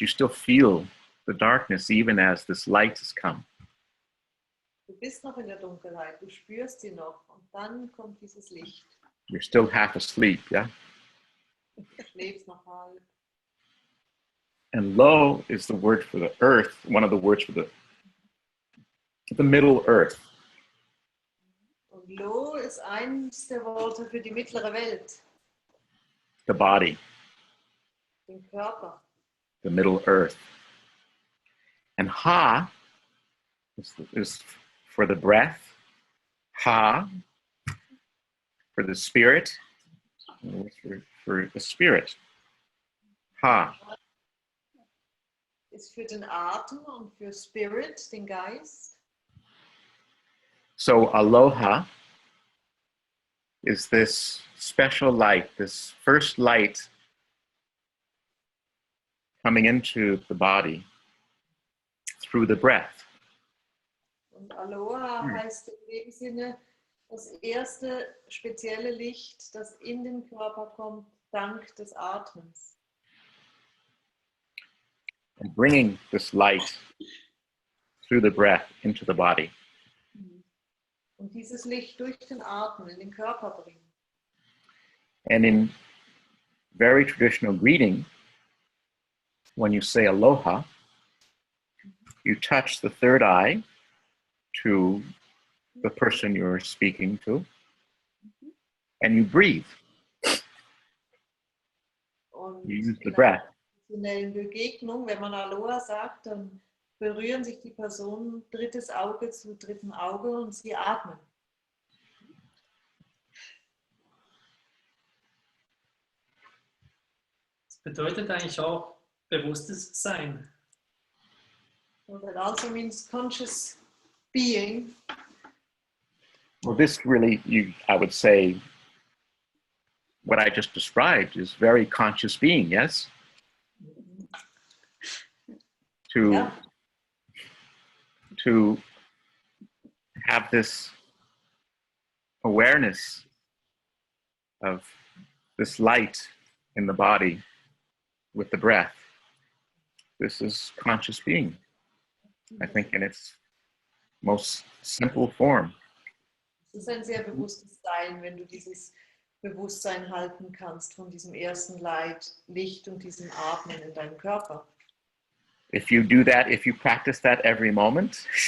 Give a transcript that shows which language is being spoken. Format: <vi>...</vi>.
<en>You still feel the darkness even as this light has come.</en> <de>Du bist noch in der Dunkelheit, du spürst sie noch, und dann kommt dieses Licht.</de> <en>You're still half asleep, yeah?</en> <de>Du schläfst noch halb.</de> <en>And lo is the word for the earth, one of the words for the middle earth.</en> <de>Und lo ist eins der Worte für die mittlere Welt.</de> <en>The body,</en> <de>Den Körper.</de> <en>the middle earth. And ha is for the breath, ha for the spirit, for the spirit, ha.</en> <de>Ist für den Atem und für Spirit, den Geist.</de> <en>So aloha is this special light, this first light coming into the body through the breath.</en> <de>Und Aloha heißt in dem Sinne das erste spezielle Licht, das in den Körper kommt, dank des Atmens.</de> <en>And bringing this light through the breath into the body.</en> <de>Und dieses Licht durch den Atmen in den Körper bringen.</de> <en>And in very traditional greeting, when you say aloha, you touch the third eye to the person you're speaking to, and you breathe.</en> <de>Und</de> <en>You use the in breath.</en> <de>einer Begegnung, wenn man Aloha sagt, dann berühren sich die Personen drittes Auge zu dritten Auge und sie atmen. Das bedeutet eigentlich auch bewusstes Sein.</de> <en>So that also means conscious being. Well, this really, I would say, what I just described is very conscious being, yes? Yeah. To have this awareness of this light in the body with the breath. This is conscious being, I think, in its most simple form.</en> <de>Es ist ein sehr bewusstes Sein, wenn du dieses Bewusstsein halten kannst von diesem ersten Licht und diesem Atmen in deinem Körper.</de> <en>If you do that, if you practice that every moment,</en>